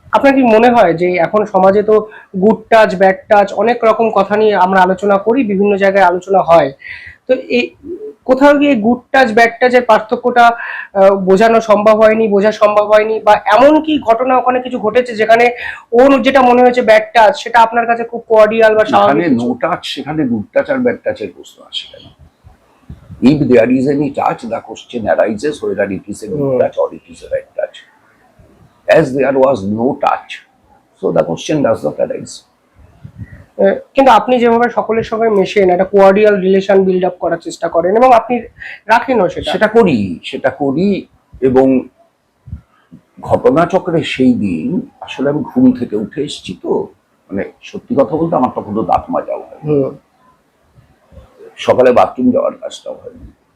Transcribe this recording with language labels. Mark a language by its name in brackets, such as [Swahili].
[Bangla] আপনার কি মনে হয় যে এখন সমাজে তো গুড টাচ, ব্যাড টাচ, অনেক রকম কথা নিয়ে আমরা আলোচনা করি, বিভিন্ন জায়গায় আলোচনা হয়, তো এই কোথাও গিয়ে গুড টাচ ব্যাড টাচের পার্থক্যটা বোঝানো সম্ভব হয়নি, বোঝা সম্ভব হয়নি, বা এমন কি ঘটনা ওখানে কিছু ঘটেছে যেখানে ওর যেটা মনে হয়েছে ব্যাড টাচ সেটা আপনার কাছে খুব কোয়ার্ডিয়াল বা স্বাভাবিক? নো টাচ, সেখানে গুড টাচ আর ব্যাড টাচের প্রশ্ন আসে কেন? [English] If there is any touch, the question arises whether it is a good touch or it is a bad touch. As there was no touch, so the question does not arise. [Bangla] কিন্তু আপনি যেভাবে সকলের সঙ্গে মেশেন, একটা কোয়ার্ডিয়াল relation build up করার চেষ্টা করেন এবং আপনি রাখেনও সেটা করি। এবং ঘটনাচক্রে সেই দিন আসলে আমি ঘুম থেকে উঠে এসেছি, তো মানে সত্যি কথা বলতে আমার তখন তো দাঁত মাজাও হয়, সকালে বাথরুম যাওয়ার কাজটাও হয়নি।